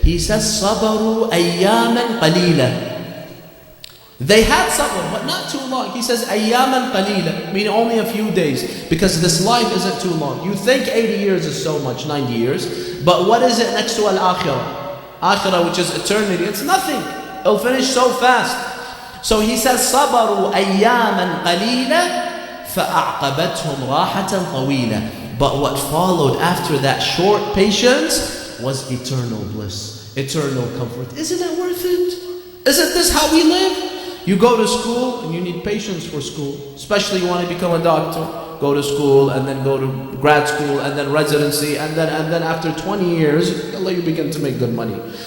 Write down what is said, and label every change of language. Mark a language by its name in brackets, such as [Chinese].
[English] He says, [Arabic] صَبَرُوا أَيَّامًا قَلِيلًا. [English] They had sabr, but not too long. He says, [Arabic] أَيَّامًا قَلِيلًا, [English] meaning only a few days, because this life isn't too long. You think 80 years is so much, 90 years, but what is it next to al-akhirah? Akhirah, which is eternity, it's nothing. It'll finish so fast. So he says, [Arabic] صَبَرُوا أَيَّامًا قَلِيلًا فَأَعْقَبَتْهُمْ رَاحَةً طَوِيلًا. [English] But what followed after that short patience was eternal bliss, eternal comfort. Isn't it worth it? Isn't this how we live? You go to school and you need patience for school. Especially you want to become a doctor. Go to school and then go to grad school and then residency and then after 20 years, Allah, you begin to make good money.